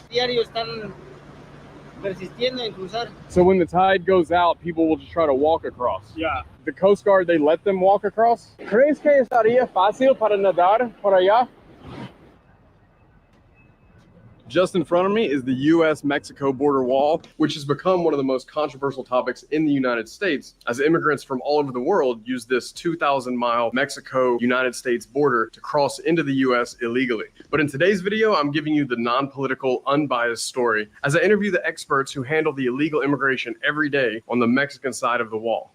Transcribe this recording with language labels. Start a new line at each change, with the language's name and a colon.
Spanish: Diario están persistiendo en cruzar.
English: So when the tide goes out, people will just try to walk across. Yeah. The Coast Guard, they let them walk across?
Spanish: ¿Crees que estaría fácil para nadar por allá?
English: Just in front of me is the U.S.-Mexico border wall, which has become one of the most controversial topics in the United States, as immigrants from all over the world use this 2,000-mile Mexico-United States border to cross into the U.S. illegally. But in today's video, I'm giving you the non-political, unbiased story, as I interview the experts who handle the illegal immigration every day on the Mexican side of the wall.